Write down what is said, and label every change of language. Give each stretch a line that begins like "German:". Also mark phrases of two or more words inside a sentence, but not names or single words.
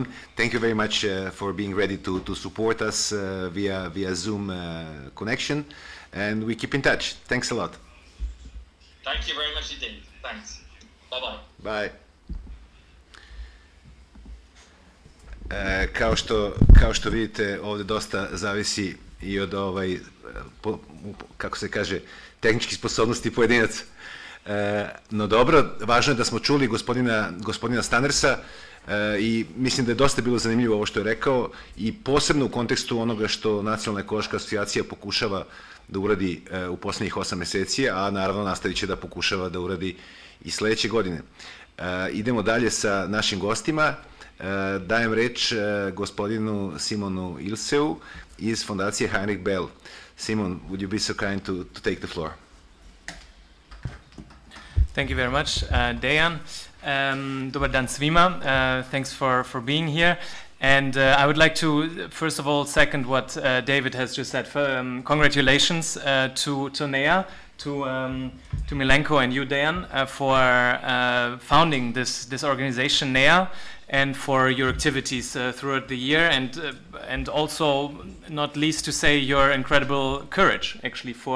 English: Thank you very much for being ready to support us via Zoom connection, and we keep in touch. Thanks a lot. Thank you very much indeed. Thanks. Bye-bye. Bye.
Serbian: Kao što vidite, ovde dosta zavisi i od, kako se kaže, tehničkih sposobnosti pojedinaca. No dobro, važno je da smo čuli gospodina Stannersa i mislim da je dosta bilo zanimljivo ovo što je rekao i posebno u kontekstu onoga što Nacionalna ekološka asocijacija pokušava da uradi u poslednjih 8 meseci, a naravno nastavit će da pokušava da uradi i sledeće godine. Idemo dalje sa našim gostima. Dajem reč gospodinu Simonu Ilseu iz fondacije Heinrich Boll.
English: Simon, would you be so kind to take the floor? Thank you very much, Dejan.
Serbian: Dobar dan svima.
English: Thanks for being here. And I would like to, first of all, second what David has just said. Congratulations to NEA, to Milenko and you, Dejan, for founding this organization, NEA, and for your activities throughout the year, and also, not least, to say your incredible courage, actually,